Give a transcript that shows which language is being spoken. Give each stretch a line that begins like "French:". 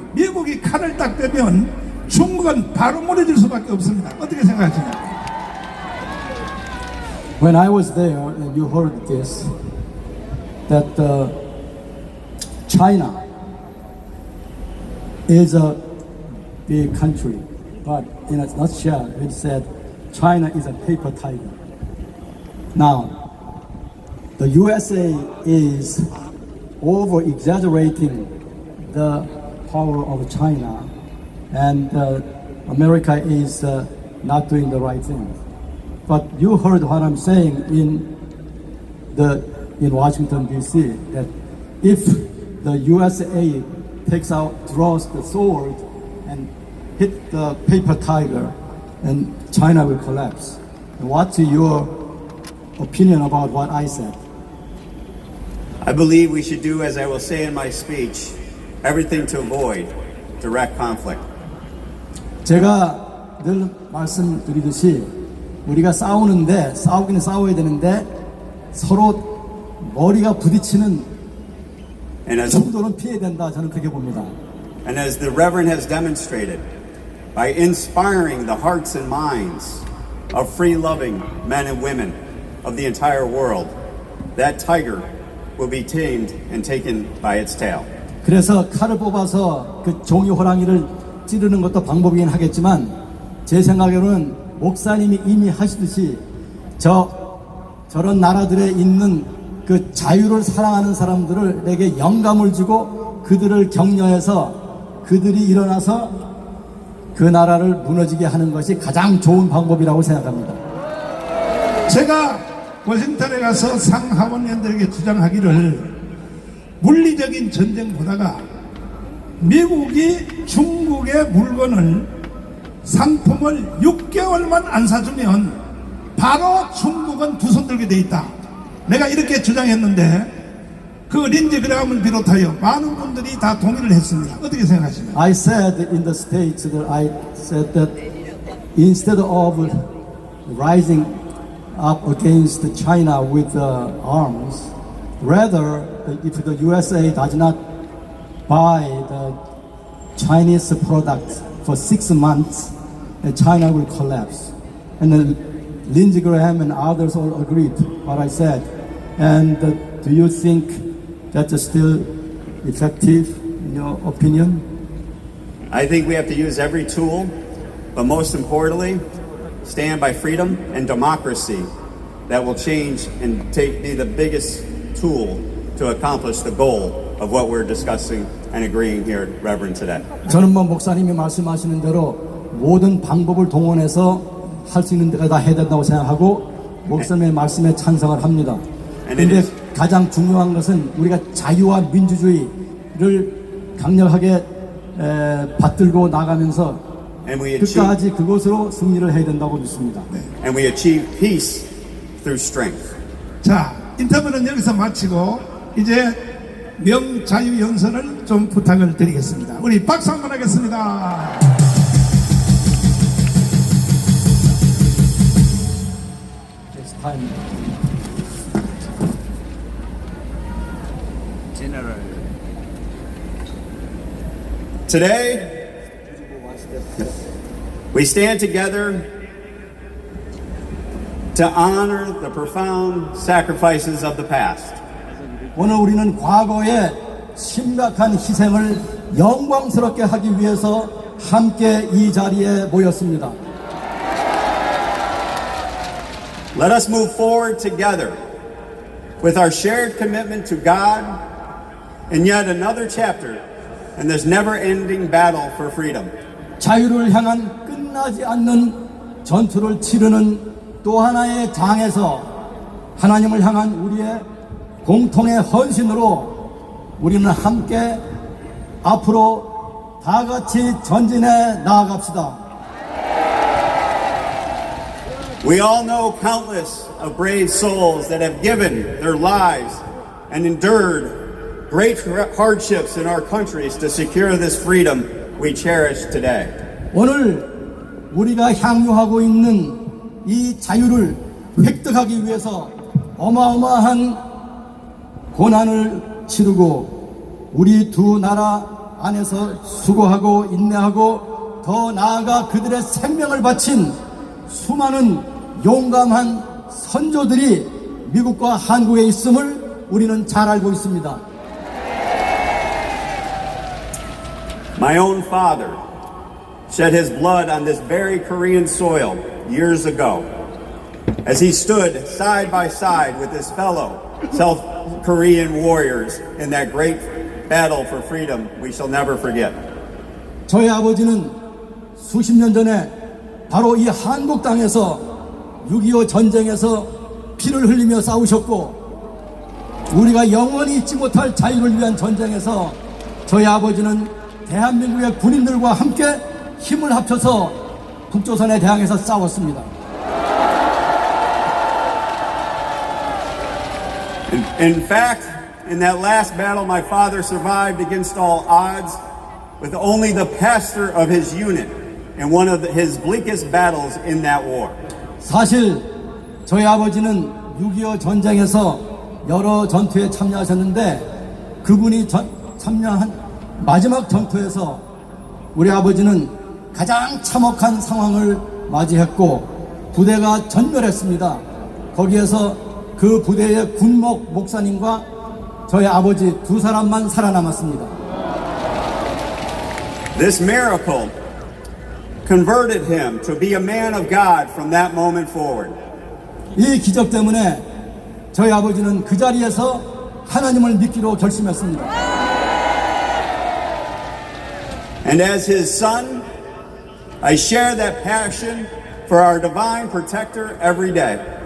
Korean: 미국이 칼을 딱 빼면 중국은 바로 무너질 수밖에 없습니다. 어떻게 생각하십니까?
English: When I was there and you heard this, that China is a big country, but in a nutshell, it said China is a paper tiger. Now, the USA is over-exaggerating the power of China, and America is not doing the right thing. But you heard what I'm saying in Washington D.C. that if the USA draws the sword and hit the paper tiger, and China will collapse. What's your opinion about what I said? I believe we should do, as I will say in my speech, everything to avoid direct conflict.
Korean: 제가 늘 말씀드리듯이 우리가 싸우기는 싸워야 되는데 서로 머리가 부딪히는 정도는 피해야 된다. 저는 그렇게 봅니다.
English: And as the Reverend has demonstrated, by inspiring the hearts and minds of free-loving men and women of the entire world, that tiger will be tamed and taken by its tail.
Korean: 그래서 칼을 뽑아서 그 종이 호랑이를 찌르는 것도 방법이긴 하겠지만, 제 생각에는 목사님이 이미 하시듯이 저런 나라들에 있는 그 자유를 사랑하는 사람들을 내게 영감을 주고 그들을 격려해서 그들이 일어나서 그 나라를 무너지게 하는 것이 가장 좋은 방법이라고 생각합니다. 제가 워싱턴에 가서 상하원의원들에게 주장하기를, 물리적인 전쟁보다가 미국이 중국의 물건을, 상품을 6개월만 안 사주면 바로 중국은 두 손 들게 돼 있다. 내가 이렇게 주장했는데 그 린지 그레이엄을 비롯하여 많은 분들이 다 동의를 했습니다. 어떻게 생각하십니까?
English: I said in the States that I said that instead of rising up against China with arms, rather if the USA does not buy the Chinese products for 6 months, China will collapse. And then Lindsey Graham and others all agreed what I said. And do you think that's still effective in your opinion? I think we have to use every tool, but most importantly, stand by freedom and democracy that will change and be the biggest tool to accomplish the goal of what we're discussing and agreeing here, Reverend, today.
Korean: 저는 목사님이 말씀하시는 대로 모든 방법을 동원해서 할 수 있는 데가 다 해야 된다고 생각하고 목사님의 말씀에 찬성을 합니다. 그런데 가장 중요한 것은 우리가 자유와 민주주의를 강력하게 받들고 나가면서 끝까지 그것으로 승리를 해야 된다고 믿습니다.
English: And we achieve peace through strength.
Korean: 자, 인터뷰는 여기서 마치고 이제 명자유연설을 좀 부탁을 드리겠습니다. 우리 박수 한번 하겠습니다.
English: It's time. Today, we stand together to honor the profound sacrifices of the past.
Korean: 오늘 우리는 과거의 심각한 희생을 영광스럽게 하기 위해서 함께 이 자리에 모였습니다.
English: Let us move forward together with our shared commitment to God and yet another chapter in this never-ending battle for freedom.
Korean: 자유를 향한 끝나지 않는 전투를 치르는 또 하나의 장에서 하나님을 향한 우리의 공통의 헌신으로 우리는 함께 앞으로 다 같이 전진해 나아갑시다.
English: We all know countless of brave souls that have given their lives and endured great hardships in our countries to secure this freedom we cherish today.
Korean: 오늘 우리가 향유하고 있는 이 자유를 획득하기 위해서 어마어마한 고난을 치르고 우리 두 나라 안에서 수고하고 인내하고 더 나아가 그들의 생명을 바친 수많은 용감한 선조들이 미국과 한국에 있음을 우리는 잘 알고 있습니다.
English: My own father shed his blood on this very Korean soil years ago as he stood side by side with his fellow South Korean warriors in that great battle for freedom we shall never forget.
Korean: 저희 아버지는 수십 년 전에 바로 이 한국 땅에서 6.25 전쟁에서 피를 흘리며 싸우셨고 우리가 영원히 잊지 못할 자유를 위한 전쟁에서 저희 아버지는 대한민국의 군인들과 함께 힘을 합쳐서 북조선에 대항해서 싸웠습니다.
English: In fact, in that last battle, my father survived against all odds with only the pastor of his unit in one of his bleakest battles in that war.
Korean: 사실 저희 아버지는 6.25 전쟁에서 여러 전투에 참여하셨는데 그분이 참여한 마지막 전투에서 우리 아버지는 가장 참혹한 상황을 맞이했고 부대가 전멸했습니다. 거기에서 그 부대의 군목 목사님과 저희 아버지 두 사람만 살아남았습니다.
English: This miracle converted him to be a man of God from that moment forward.
Korean: 이 기적 때문에 저희 아버지는 그 자리에서 하나님을 믿기로 결심했습니다.
English: And as his son, I share that passion for our divine protector every day.